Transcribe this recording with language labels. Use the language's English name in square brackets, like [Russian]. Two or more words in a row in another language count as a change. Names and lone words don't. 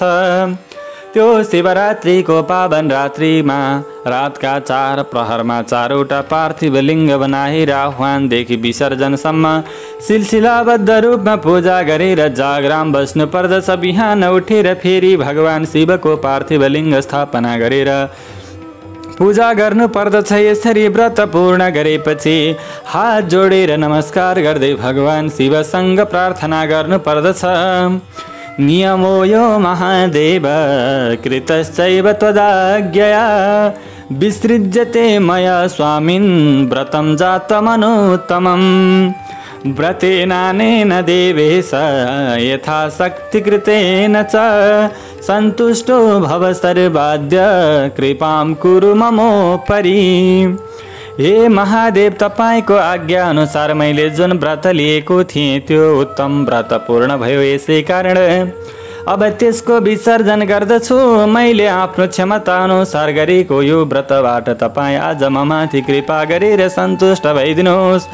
[Nepali] त्यो शिवरात्रिको पावन रात्रिमा रातका 4 प्रहरमा 4वटा पार्थिव लिङ्ग बनाएर आह्वानदेखि विसर्जनसम्म सिलसिलाबद्ध रूपमा पूजा गरेर जागराम बस्नु पर्दछ। बिहान उठेर फेरि भगवान शिवको पार्थिव लिङ्ग स्थापना गरेर पूजा गर्नु पर्दछ। यसरी व्रत पूर्ण गरेपछि हात जोडेर नमस्कार गर्दै भगवान शिवसँग प्रार्थना गर्नु पर्दछ। [Sanskrit] नियमो यो महादेव कृतश्चैव त्वदाज्ञया विसृज्यते मया स्वामिन् व्रतं जातमनुत्तमम् व्रतेनानेन देवेश यथाशक्तिकृतेन च सन्तुष्टो भव सर्वाद्य कृपां कुरु ममोपरि। [Nepali] हे महादेव तपाईको आज्ञा अनुसार मैले जुन व्रत लिएको थिएँ त्यो उत्तम व्रत पूर्ण भयो। यसै कारण अब त्यसको विसर्जन गर्दछु। मैले आफ्नो क्षमता अनुसार गरेको यो व्रतबाट तपाईँ आज ममाथि कृपा गरेर सन्तुष्ट भइदिनुहोस्।